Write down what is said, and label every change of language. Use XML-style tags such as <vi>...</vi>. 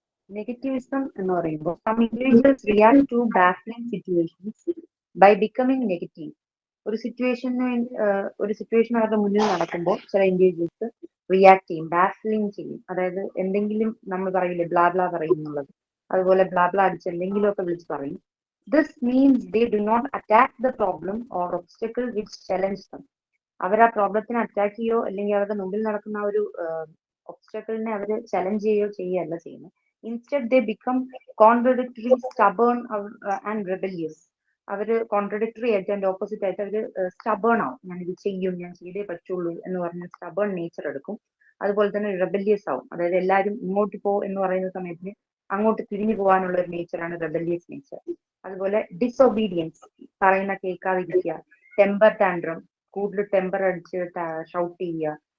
<en>Negativism</en> <ml>എന്ന് പറയുമ്പോൾ</ml> <en>some individuals react to baffling situations by becoming negative.</en> <ml>ഒരു situation അവരുടെ മുന്നിൽ നടക്കുമ്പോൾ ചില ഇൻഡിവിജ്വൽസ് റിയാക്ട് ചെയ്യും, ബാഫ്ലിംഗ് ചെയ്യും. അതായത് എന്തെങ്കിലും നമ്മൾ പറയില്ലേ ബ്ലാ ബ്ലാ പറയുന്നുള്ളത്, അതുപോലെ ബ്ലാ ബ്ലാ അടിച്ച് എന്തെങ്കിലുമൊക്കെ വിളിച്ച് പറയും.</ml> <en>This means they do not attack the problem or obstacle which challenge them.</en> <ml>അവർ ആ പ്രോബ്ലത്തിനെ അറ്റാക്ക് ചെയ്യോ അല്ലെങ്കിൽ അവരുടെ മുമ്പിൽ നടക്കുന്ന ഒരു ഒബ്സ്റ്റക്കിളിനെ അവർ ചലഞ്ച് ചെയ്യുകയല്ല ചെയ്യുന്നത്.</ml> <en>Instead, they become contradictory, stubborn, and rebellious.</en> <ml>അവര് കോൺട്രഡിക്ടറി ആയിട്ട് അതിന്റെ ഓപ്പോസിറ്റ് ആയിട്ട് അവര് സ്റ്റബേൺ ആവും. ഞാൻ ഇത് ചെയ്യും, ഞാൻ ചെയ്തേ പറ്റുള്ളൂ എന്ന് പറഞ്ഞ സ്റ്റബേൺ നേച്ചർ എടുക്കും. അതുപോലെ തന്നെ റെബല്ലിയസ് ആവും. അതായത് എല്ലാവരും ഇങ്ങോട്ട് പോ എന്ന് പറയുന്ന സമയത്തിന് അങ്ങോട്ട് തിരിഞ്ഞു പോകാനുള്ള ഒരു നേച്ചറാണ് റെബല്ലിയസ് നേച്ചർ. അതുപോലെ ഡിസൊബീഡിയൻസ്, പറയുന്ന കേൾക്കാതിരിക്കുക, ടെമ്പർ ടാൻഡ്രം, കൂടുതൽ ടെമ്പർ അടിച്ച് ഷൗട്ട് ചെയ്യുക.</ml>